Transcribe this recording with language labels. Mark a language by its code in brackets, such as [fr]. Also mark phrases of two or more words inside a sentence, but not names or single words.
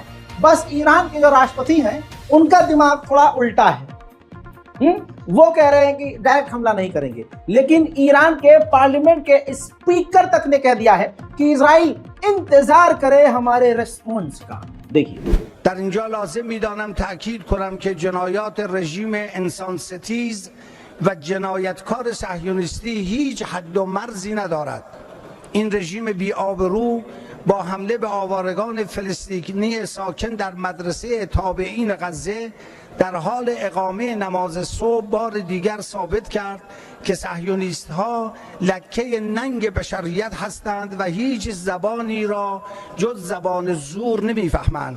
[hi] बस ईरान के जो राष्ट्रपति हैं उनका दिमाग थोड़ा उल्टा है। वो कह रहे हैं कि डायरेक्ट हमला नहीं करेंगे, लेकिन ईरान के पार्लियामेंट के स्पीकर तक ने कह दिया है कि इजराइल इंतजार करे हमारे रेस्पॉन्स का। देखिए, [fa] در اینجا لازم میدانم تأکید کنم که جنایات رژیم انسانستیز و جنایتکار صهیونیستی هیچ حد و مرزی ندارد. این رژیم بی‌آبرو با حمله به آوارگان فلسطینی ساکن در مدرسه تابعین غزه در حال اقامه نماز صبح بار دیگر ثابت کرد که صهیونیست ها لکه ننگ بشریت هستند و هیچ زبانی را جز زبان زور نمیفهمند.